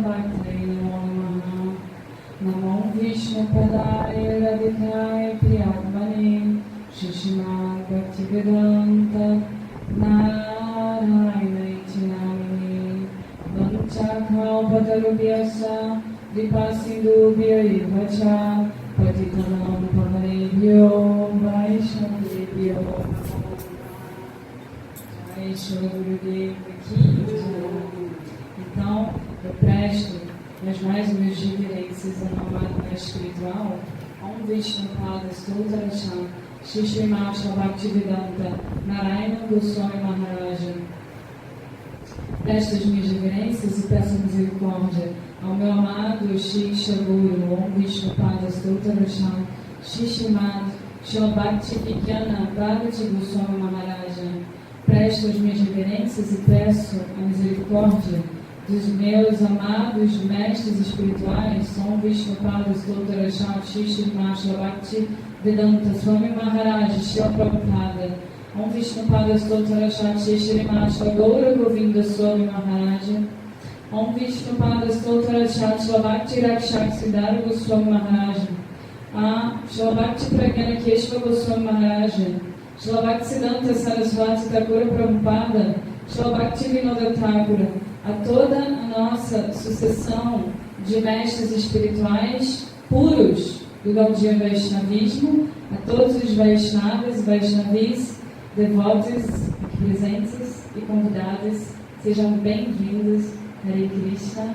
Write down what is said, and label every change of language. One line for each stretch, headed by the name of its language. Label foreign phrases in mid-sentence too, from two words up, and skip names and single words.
Sanskrit: भक्ताय नमो नमः नमो विष्णुपादाय राधिकाय प्रियात्मने श्रीमते भक्तिवेदान्त नारायण नामिने वाञ्छाकल्पतरुभ्यश्च कृपासिन्धुभ्य एव च पतितानां पावनेभ्यो वैष्णवेभ्यो
Portuguese: Então, eu presto as mais minhas reverências ao amado mestre espiritual, Om Vishnu Pada Stottarasham, Shri Srimad Bhaktivedanta Narayana Goswami Maharaja. Presto as minhas reverências e peço misericórdia ao meu amado Shri Guru, Om Vishnu Pada Stottarasham, Shri Srimad Bhaktivedanta Bhagavati Goswami Maharaja. Presto as minhas reverências e peço a misericórdia dos meus amados mestres espirituais, São Vishnu Pada Stottarasham, Shri Srimad Bhaktivedanta Swami Maharaj, Shri Prabhupada, Om Vishnu Pada Stottarasham, Shri Srimad Gaura Govinda Swami Maharaj, Om Vishnu Pada Stottarasham, Shri Bhakti Rakshak Siddhara Goswami Maharaj, Shri Bhakti Pragyana Keshava Goswami Maharaj, Shri Bhaktisiddhanta Saraswati Thakura Prabhupada, Shri Bhakti Vinoda Thakura, a toda a nossa sucessão de mestres espirituais puros do Gaudiya Vaishnavismo, a todos os Vaishnavas, Vaishnavis, devotos aqui presentes e convidados, sejam bem-vindos, Hare Krishna.